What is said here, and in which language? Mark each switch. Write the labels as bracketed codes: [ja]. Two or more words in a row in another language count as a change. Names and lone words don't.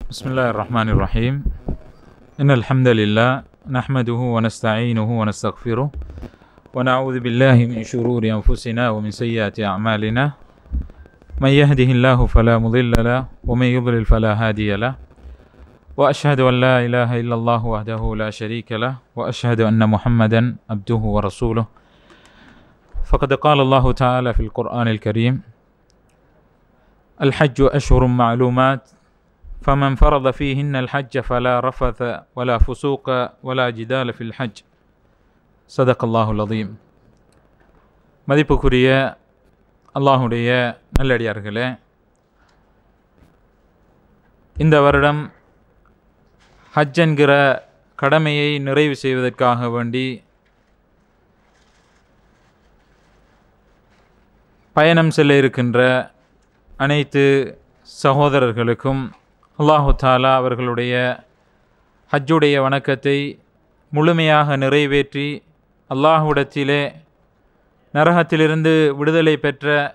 [ar] بسم الله الرحمن الرحيم إن الحمد لله نحمده ونستعينه ونستغفره ونعوذ بالله من شرور أنفسنا ومن سيئات أعمالنا من يهده الله فلا مضل له ومن يضلل فلا هادي له وأشهد أن لا إله إلا الله وحده لا شريك له وأشهد أن محمدا عبده ورسوله فقد قال الله تعالى في القرآن الكريم الحج أشهر معلومات فمن فرض فيهن الحج فلا رفث ولا فسوق ولا جدال في الحج صدق الله العظيم. [ta] மதிப்புக்குரிய அல்லாஹுடைய நல்லடியார்களே, இந்த வருடம் ஹஜ் என்கிற கடமையை நிறைவு செய்வதற்காக வேண்டி பயணம் செல்ல இருக்கின்ற அனைத்து சகோதரர்களுக்கும் [ar] الله تعالى [ta] அவர்களுடைய ஹஜ்ஜுடைய வணக்கத்தை முழுமையாக நிறைவேற்றி அல்லாஹ்விடத்திலே நரகத்திலிருந்து விடுதலை பெற்ற